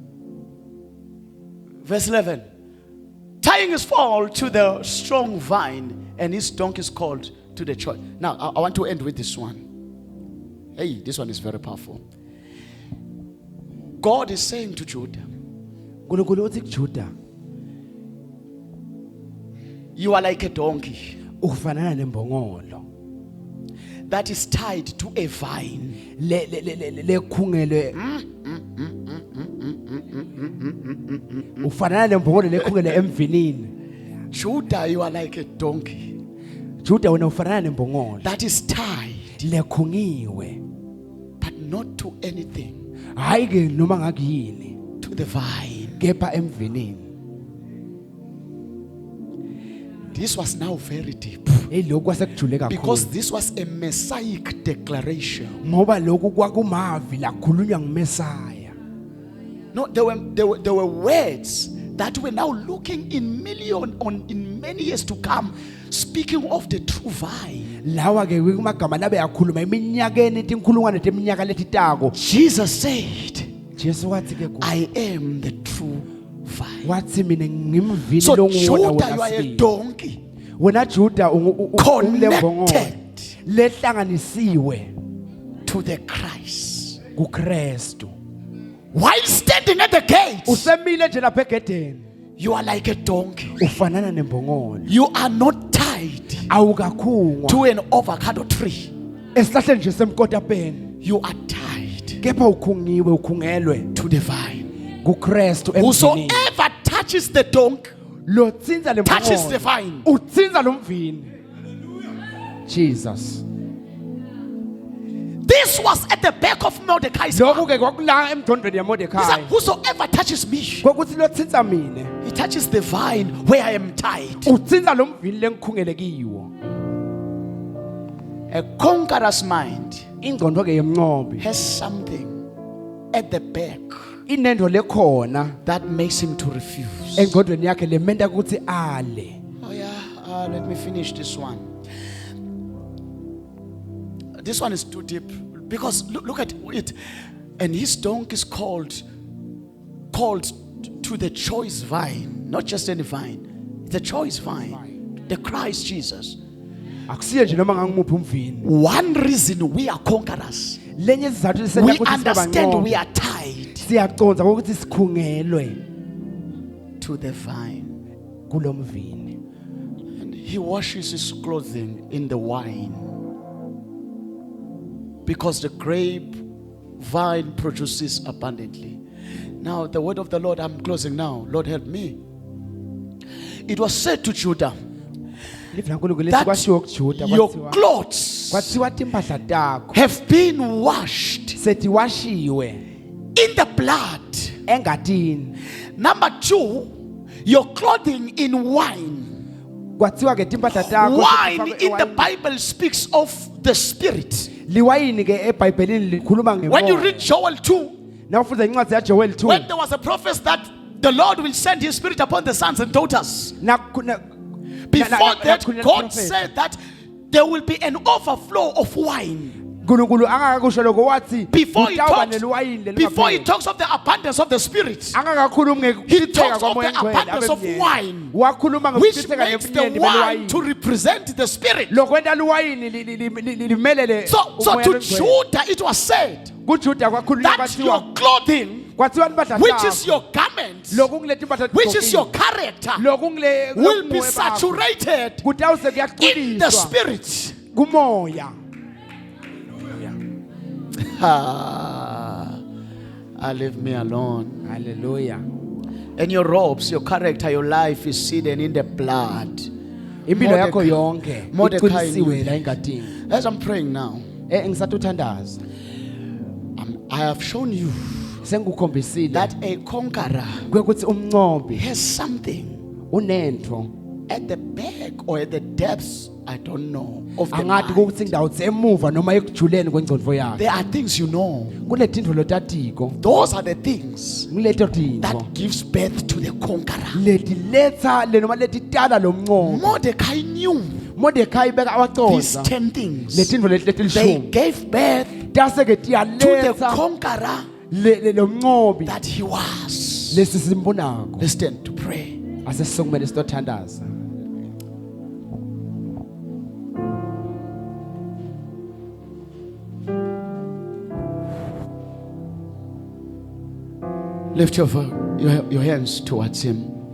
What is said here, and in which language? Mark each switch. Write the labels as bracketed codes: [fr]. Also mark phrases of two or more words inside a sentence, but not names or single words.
[en] Verse 11. Tying his foal to the strong vine, and his donkey's called to the church. Now, I want to end with this one. Hey, this one is very powerful. God is saying to Judah, [ss] uNkulunkulu uthi kuJuda [en] you are like a donkey [ss] ufanana nembongolo [en] that is tied to a vine. [ss] lekhungele ufanana nembongolo lekhungele emvinini. [en] Judah, you are like a donkey [ss] Juda wena ufanana nembongolo [en] that is tied, [ss] lekhungiwe [en] but not to anything, [ss] hayi ke noma ngakuyini [en] to the vine. [ss] kepha emvinini. [en] This was now very deep [ss] Lokhu kwasekujule [en] because [ss] kakhulu [en] this was a messianic declaration. [ss] ngoba lokhu kwakumavi lakhulunywa nguMesaya. [en] No, there were words that were now looking in many years to come, speaking of the true vine. [ss] Lawa ke kumagama labe yakhuluma iminyakeni tinkulungwane teminyaka letitako. [en] Jesus said, [ss] Jesu wathi ke [en] I am the true vine. [ss] wathi mina ngimvini [en] So [ss] longuwona [en] Judah, you [ss] wona [en] are a [ss] sibili. [en] donkey [ss] Wena Juda ungulembongolo [en] connected [ss] lehlanganisiwe [en] to the Christ. [ss] kuKristu. [en] While standing at the gate, [ss] Usemile nje lapha egedeni [en] you are like a donkey. [ss] ufanana nembongolo. [en] You are not tied [ss] Awukakhungwa [en] to an avocado tree. [ss] esihlahleni nje semkotapeni [en] You are tied [ss] kepha ukhungiwe ukhungelwe [en] to the vine. [ss] kuKristu emvinini [en] Whosoever touches the donkey [ss] lo tsinza le [en] touches the vine. [ss] utsinza lo mvini. [en] Jesus. This was at the back of Mordecai's [ss] Lokhu [en] heart. [ss] ke kwakula emdondweni [en] He said, [ss] yaMordecai. [en] whosoever touches me, [ss] Kokuthi lo tsinza mina, [en] he touches the vine where I am tied. [ss] utsinza lo mvini lengikhungele kiwo. [en] A conqueror's mind [ss] Ingqondo ke yemnqobi [en] has something at the back [ss] inendo lekhona [en] that makes him to refuse. [ss] engqondweni yakhe lementa ukuthi ale. [en] Oh yeah, let me finish this one. This one is too deep because look at it. And his donkey is called to the choice vine, not just any vine. The choice vine, the Christ Jesus. [ss] Akusiye nje noma ngangimuphi umvini. [en] One reason we are conquerors, [ss] Lenye isizathu [en] we [ss] lisenza ukuthi sibe [en] understand we [ss] bangcono. [en] are tied [ss] Siyaconza ukuthi sikhungelwe [en] to the vine. [ss] kulomvini. [en] And he washes his clothing in the wine because the grape vine produces abundantly. Now, the word of the Lord, I'm closing now. Lord, help me. It was said to Judah [ss] Livla uNkulunkulu [en] that [ss] lesikwashiwo kuJuda [en] your [ss] kwathiwa [en] clothes [ss] kwathiwa impahla takho [en] have been washed [ss] setiwashiwe [en] in the blood. [ss] engatini. [en] Number two, your clothing in wine. [ss] Kwathiwa ke impahla takho [en] Wine [ss] sefakwe [en] in the [ss] ewayini. [en] Bible speaks of the Spirit. [ss] Liwayini ke eBhayibhelini likhuluma [en] When you [ss] ngemoya. [en] read Joel 2, [ss] Nawufunda incwadi yaJoel 2 [en] when there was a prophet that the Lord will send his Spirit upon the sons and daughters. Before that, God said that there will be an overflow of wine. [ss] uNkulunkulu angakakusho lokho wathi [en] Before he [ss] kutawuba [en] talks, [ss] neliwayini [en] before he [ss] lelingapheli. [en] talks of the abundance of the Spirit, [ss] Angakakhulumi [en] he [ss] ngekuchitheka [en] talks of [ss] kwamoya [en] the [ss] engcwele [en] abundance of [ss] abemnyeni. [en] wine, [ss] Wakhuluma [en] which [ss] ngokuchitheka [en] makes the [ss] ngebunyeni [en] wine to [ss] beliwayini. [en] represent the Spirit. [ss] Lokwenta liwayini limelele [en] So [ss] umoya [en] to [ss] longcwele. [en] Judah it was said [ss] kuJuda kwakhulunywa [en] that your [ss] kwathiwa [en] clothing, [ss] kwathiwa impahla [en] which is [ss] zakho, [en] your garment, [ss] lokungile impahla [en] which is your character, [ss] lokungile [en] will be saturated [ss] kutawuse [en] in the [ss] kuyachuliswa [en] Spirit. [ss] kumoya. [en] Leave me alone. Hallelujah. And your robes, your character, your life is hidden in the blood. [ss] Impilo yakho yonke [en] Mordecai [ss] iqinisiwe [en] knew [ss] la [en] that. [ss] engadini. [en] As I'm praying now, [ss] Ngisatuthandaza. [en] I have shown you [ss] Sengukhombisile [en] that a conqueror [ss] ukuthi umnqobi [en] has something [ss] unento [en] at the back or at the depths, I don't know, of the [ss] angathi [en] mind. [ss] ukuthi indawo emuva noma ekujuleni kwengcondvo yakhe. [en] There are things you know. [ss] Kuletintfo lotatiko, [en] Those are the things [ss] kuleto tintfo [en] that gives birth to the conqueror. [ss] leti letha le noma leti tala lo mnqobi. [en] Mordecai knew [ss] Mordecai beka [en] these [ss] awacondza [en] 10 things. [ss] letintfo leti [en] They [ss] lishumi. [en] gave birth [ss] Tase-ke [en] to the [ss] tiyaletha [en] conqueror [ss] lo mnqobi [en] that he was. [ss] lesi simbonako. [en] Let's stand to pray. [ss] Asesisokumele sitothandaza. [en] Lift your hands towards him.